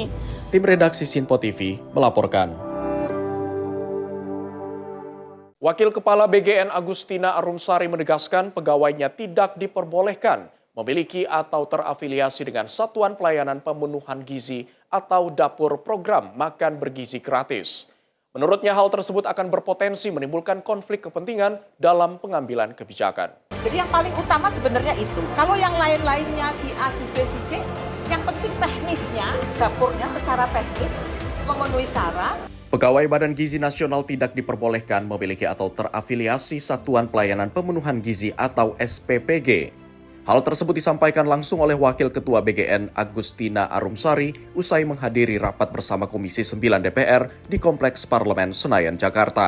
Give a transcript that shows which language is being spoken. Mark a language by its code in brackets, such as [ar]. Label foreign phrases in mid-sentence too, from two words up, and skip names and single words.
[id] Tim redaksi Sinpo TV melaporkan. Wakil Kepala BGN Agustina Arumsari menegaskan pegawainya tidak diperbolehkan memiliki atau terafiliasi dengan Satuan Pelayanan Pemenuhan Gizi atau Dapur Program Makan Bergizi Gratis. Menurutnya hal tersebut akan berpotensi menimbulkan konflik kepentingan dalam pengambilan kebijakan. Jadi yang paling utama sebenarnya itu. Kalau yang lain-lainnya si A, si B, si C, yang penting teknisnya, dapurnya secara teknis memenuhi syarat. Pegawai Badan Gizi Nasional tidak diperbolehkan memiliki atau terafiliasi Satuan Pelayanan Pemenuhan Gizi atau SPPG. Hal tersebut disampaikan langsung oleh Wakil Ketua BGN Agustina Arumsari usai menghadiri rapat bersama Komisi 9 DPR di Kompleks Parlemen Senayan, Jakarta.